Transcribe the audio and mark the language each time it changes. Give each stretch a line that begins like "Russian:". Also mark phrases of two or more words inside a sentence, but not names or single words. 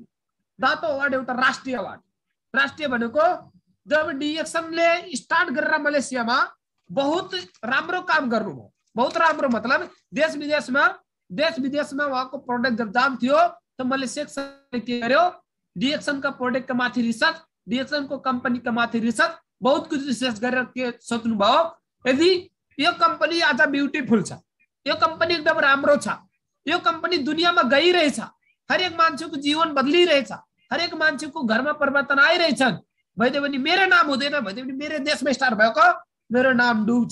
Nepali: दातो अवार्ड एउटा राष्ट्रिय अवार्ड। राष्ट्रिय भनेको जब डिएक्सनले स्टार्ट गरेर मलेसियामा बहुत राम्रो काम गर्नुभयो। बहुत राम्रो मतलब देश विदेशमा उहाँको प्रोडक्ट जब जाम थियो त मलेसियाले के गर्यो, डिएक्सन का प्रोडक्ट का माथि रिसर्च, डिएक्सन को कंपनी का माथि रिसर्च, बहुत कुछ रिसर्च गरेर के सोच्नु भयो, यदि यो कंपनी आज ब्युटीफुल छ, यो कंपनी एकदम राम्रो छ, यो कंपनी दुनियामा गइरहेछ, हरेक मान्छेको जीवन बदलिरहेछ, हरेक मान्छेको घरमा परिवर्तन आइरहेछन् भइदियो भने मेरो नाम हुँदैन, भइदियो भने मेरो देशमा स्टार भएको मेरो नाम डुब्छ।